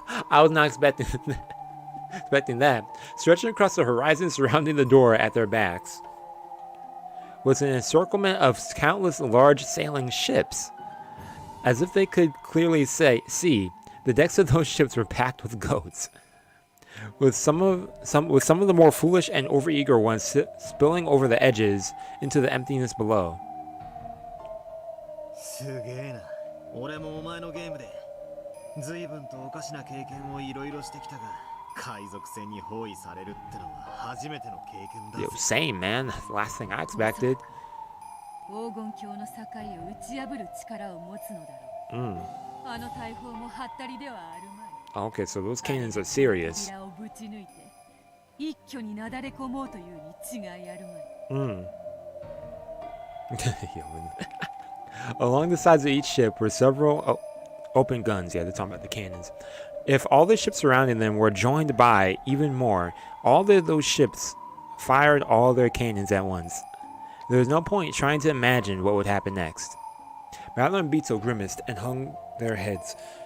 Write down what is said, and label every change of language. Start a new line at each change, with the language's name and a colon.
English: I was not expecting that. Stretching across the horizon surrounding the door at their backs was an encirclement of countless large sailing ships. As if they could clearly see, the decks of those ships were packed with goats, with some of the more foolish and overeager ones spilling over the edges into the emptiness below.
Japanese: すげえな。俺もお前のゲームで随分とおかしな経験をいろいろしてきたが、海賊船に包囲されるってのは初めての経験だ。
English: Yo, same, man. That's the last thing I expected.
Japanese: 黄金鏡の境を打ち破る力を持つのだろう。あの大砲もハッタリではあるまい。
English: Okay, so those cannons are serious.
Japanese: 扉をぶち抜いて一挙になだれ込もうというに違いあるまい。
English: Along the sides of each ship were several open guns. Yeah, they're talking about the cannons. If all the ships surrounding them were joined by even more, all of those ships fired all their cannons at once. There was no point trying to imagine what would happen next. Madeline and Beto grimaced and hung their heads.